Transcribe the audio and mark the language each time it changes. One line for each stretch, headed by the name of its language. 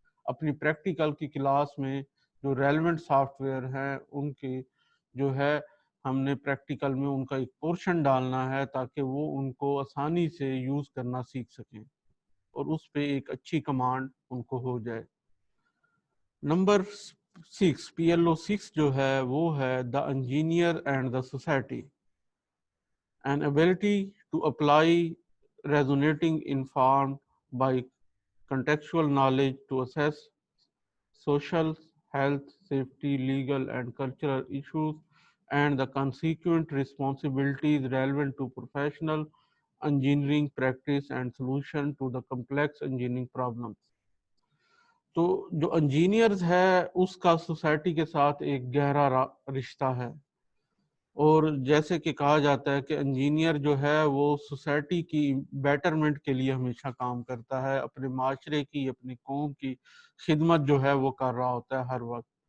Urdu: اپنی پریکٹیکل کی کلاس میں جو ریلیونٹ سافٹ ویئر ہیں ان کے جو ہے ہم نے پریکٹیکل میں ان کا ایک پورشن ڈالنا ہے تاکہ وہ ان کو آسانی سے یوز کرنا سیکھ سکیں اور اس پہ ایک اچھی کمانڈ ان کو ہو جائے. نمبر 6 PLO6 جو ہے وہ ہے دا engineer and the society.
English: an ability to apply resonating informed by contextual knowledge to assess social, health, safety, legal and cultural issues and the consequent responsibilities relevant to professional engineering practice and solution to the complex engineering problems.
Urdu: تو جو engineers ہے اس کا society کے ساتھ ایک گہرا رشتہ ہے، اور جیسے کہ کہا جاتا ہے کہ انجینئر جو ہے وہ سوسائٹی کی بیٹرمنٹ کے لیے ہمیشہ کام کرتا ہے، اپنے معاشرے کی، اپنی قوم کی خدمت جو ہے وہ کر رہا ہوتا ہے ہر وقت.